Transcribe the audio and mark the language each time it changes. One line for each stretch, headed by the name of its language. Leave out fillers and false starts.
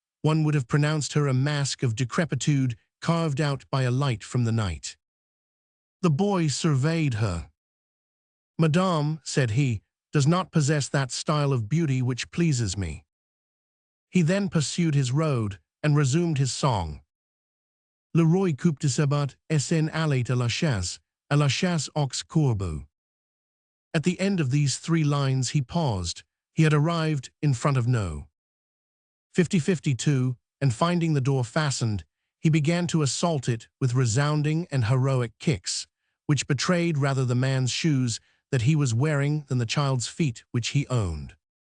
English: One would have pronounced her a mask of decrepitude carved out by a light from the night. The boy surveyed her. "Madame," said he, "does not possess that style of beauty which pleases me." He then pursued his road and resumed his song.
French: Le roi coupe de sabat s'en allait à la chasse aux corbeaux.
English: At the end of these 3 lines he paused. He had arrived in front of No. 5052, and finding the door fastened, he began to assault it with resounding and heroic kicks, which betrayed rather the man's shoes that he was wearing than the child's feet which he owned.